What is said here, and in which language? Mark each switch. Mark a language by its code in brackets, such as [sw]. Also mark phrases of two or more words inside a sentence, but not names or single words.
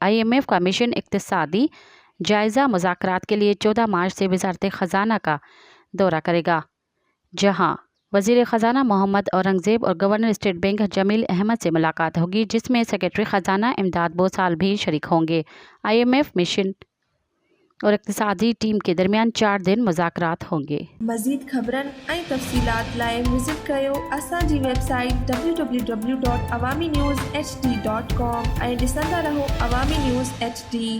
[ur] IMF کا مشن اقتصادی جائزہ مذاکرات کے لیے 14 مارچ سے وزارت خزانہ کا دورہ کرے گا، جہاں وزیر خزانہ محمد اورنگزیب اور گورنر اسٹیٹ بینک جمیل احمد سے ملاقات ہوگی، جس میں سیکرٹری خزانہ امداد بوسال بھی شریک ہوں گے۔ IMF مشن اور اقتصادی ٹیم کے درمیان 4 دن مذاکرات ہوں گے۔ [sd] مزید خبرن ऐं तफ़सीलात लाइ विज़िट कयो असांजी वेबसाइट www.awamiNewsHD.com ऐं ॾिसंदा रहो अवामी न्यूज़ HD।